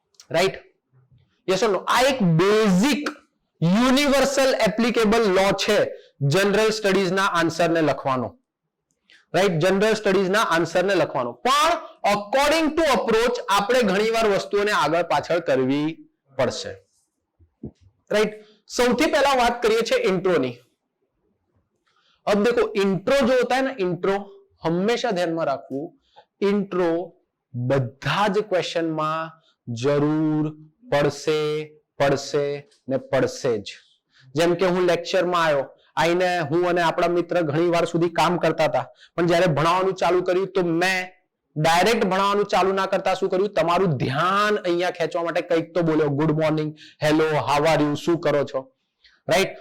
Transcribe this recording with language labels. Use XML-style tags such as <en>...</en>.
<en>Right? Yes or no?</en> <gu>આ એક basic universal applicable લો છે જનરલ સ્ટડીઝના આન્સરને લખવાનો. રાઈટ? જનરલ સ્ટડીઝના આન્સરને લખવાનો. પણ અકોર્ડિંગ ટુ અપ્રોચ આપણે ઘણીવાર વસ્તુઓને આગળ પાછળ કરવી પડશે.</gu> <en>Right?</en> <gu>સૌથી પહેલા વાત કરીએ છીએ इंट्रो ની.</gu> <hi>अब देखो इंट्रो जो होता है ना, इंट्रो हमेशा ध्यान में रखવું,</hi> <gu>इंट्रो બધા જ ક્વેશ્ચનમાં જરૂર પડશે ને પડશે જ. જેમ કે હું લેક્ચરમાં આવ્યો, આઈને હું અને આપણા મિત્ર ઘણી વાર સુધી કામ કરતા હતા, પણ જ્યારે ભણાવવાનું ચાલુ કર્યું તો મેં ડાયરેક્ટ ભણાવવાનું ચાલુ ના કરતા શું કર્યું, તમારું ધ્યાન અહીંયા ખેંચવા માટે કંઈક તો બોલ્યો,</gu> <en>good morning, hello, how are you,</en> <gu>શું કરો છો. રાઈટ?</gu>